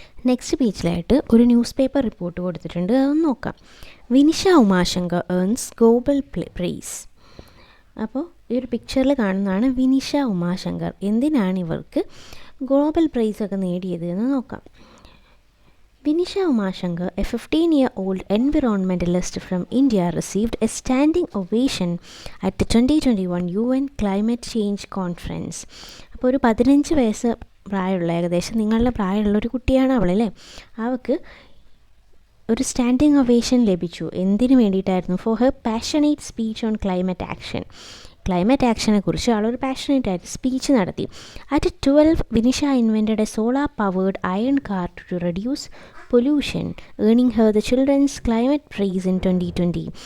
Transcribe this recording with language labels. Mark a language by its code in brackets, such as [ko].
[ml] Next പേജിലായിട്ട് ഒരു news paper report കൊടുത്തിട്ടുണ്ട്, അതൊന്ന് നോക്കാം. Vinisha Umashankar earns global price. അപ്പോൾ ഈ ഒരു പിക്ചറിൽ കാണുന്നതാണ് വിനിഷ ഉമാശങ്കർ. എന്തിനാണ് ഇവർക്ക് ഗ്ലോബൽ പ്രൈസൊക്കെ നേടിയത് എന്ന് നോക്കാം. [en] Vinisha Umashankar, a 15-year-old environmentalist from India, received a standing ovation at the 2021 UN Climate Change Conference. [ml] അപ്പോൾ ഒരു 15 വയസ്സ് പ്രായമുള്ള, ഏകദേശം നിങ്ങളുടെ പ്രായമുള്ള ഒരു കുട്ടിയാണ് അവളല്ലേ. അവൾക്ക് ഒരു സ്റ്റാൻഡിങ് ഒവേഷൻ ലഭിച്ചു. എന്തിനു വേണ്ടിയിട്ടായിരുന്നു? [en] For her passionate speech on climate action. [ml] Climate ആക്ഷനെ കുറിച്ച് ആളൊരു പാഷനേറ്റ് ആയിട്ട് സ്പീച്ച് നടത്തി. [en] At 12, Vinisha invented a solar powered iron car to reduce pollution, earning her the children's climate prize in 2020.